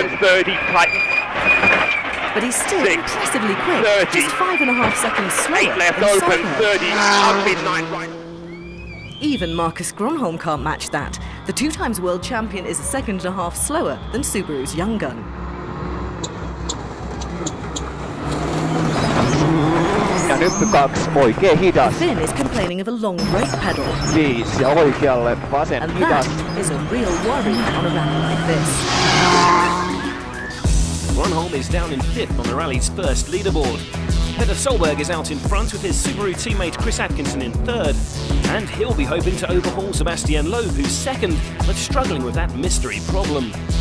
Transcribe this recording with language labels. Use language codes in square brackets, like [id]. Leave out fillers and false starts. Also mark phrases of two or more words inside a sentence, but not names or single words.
[en] open 30, tighten. But he's still 6, impressively quick, 30, just 5.5 seconds slower 8 left than open, Solberg. 30, outspeed 9 right. Even Marcus Gronholm can't match that. The 2-times world champion is 1.5 seconds slower than Subaru's young gun. [fi] Ja nyppy 2, oikein hidas. [en] Finn is complaining of a long brake pedal. [fi] 5 ja oikealle, vasen [en] And [fi] hidas. [en] that is a real worry on a rally like this. Gronholm is down in 5th on the rally's first leaderboard. Petter Solberg is out in front with his Subaru teammate Chris Atkinson in 3rd. And he'll be hoping to overhaul Sebastian Loeb, who's 2nd, but struggling with that mystery problem.